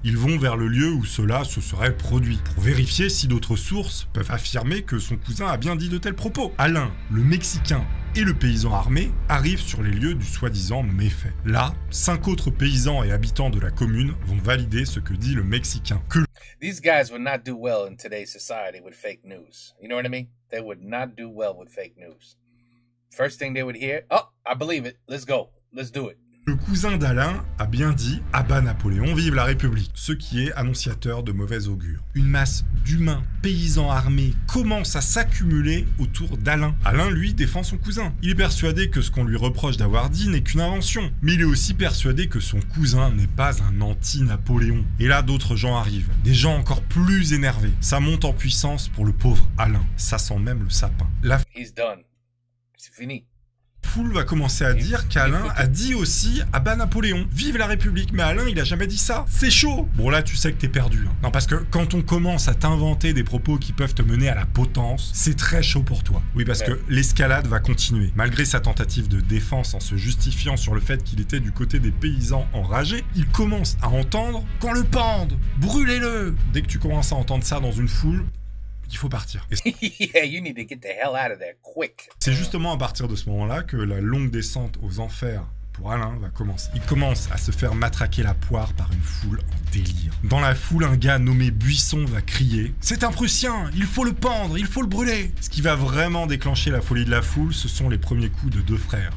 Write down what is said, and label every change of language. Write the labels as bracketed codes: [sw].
[fr] Ils vont vers le lieu où cela se serait produit, pour vérifier si d'autres sources peuvent affirmer que son cousin a bien dit de tels propos. Alain, le Mexicain et le paysan armé arrivent sur les lieux du soi-disant méfait. Là, 5 autres paysans et habitants de la commune vont valider ce que dit le Mexicain. Que [en] These guys would not do well in today's society with fake news. You know what I mean? They would not do well with fake news. First thing they would hear, oh, I believe it. Let's go. Let's do it. [fr] Le cousin d'Alain a bien dit « Abat Napoléon, vive la République », ce qui est annonciateur de mauvais augure. Une masse d'humains, paysans armés commence à s'accumuler autour d'Alain. Alain, lui, défend son cousin. Il est persuadé que ce qu'on lui reproche d'avoir dit n'est qu'une invention. Mais il est aussi persuadé que son cousin n'est pas un anti-Napoléon. Et là, d'autres gens arrivent. Des gens encore plus énervés. Ça monte en puissance pour le pauvre Alain. Ça sent même le sapin. [en] He's done. [fr] C'est fini. La foule va commencer à dire qu'Alain a dit aussi « Abat Napoléon, vive la République !» Mais Alain, il a jamais dit ça. C'est chaud. Bon, là, tu sais que t'es perdu. Non, parce que quand on commence à t'inventer des propos qui peuvent te mener à la potence, c'est très chaud pour toi. Oui, parce que l'escalade va continuer. Malgré sa tentative de défense en se justifiant sur le fait qu'il était du côté des paysans enragés, il commence à entendre « Qu'on le pende! Brûlez-le !» Dès que tu commences à entendre ça dans une foule, il faut partir. [en] Yeah, you need to get the hell out of there quick. [fr] C'est justement à partir de ce moment-là que la longue descente aux enfers pour Alain va commencer. Il commence à se faire matraquer la poire par une foule en délire. Dans la foule, un gars nommé Buisson va crier « C'est un Prussien, il faut le pendre, il faut le brûler !» Ce qui va vraiment déclencher la folie de la foule, ce sont les premiers coups de deux frères.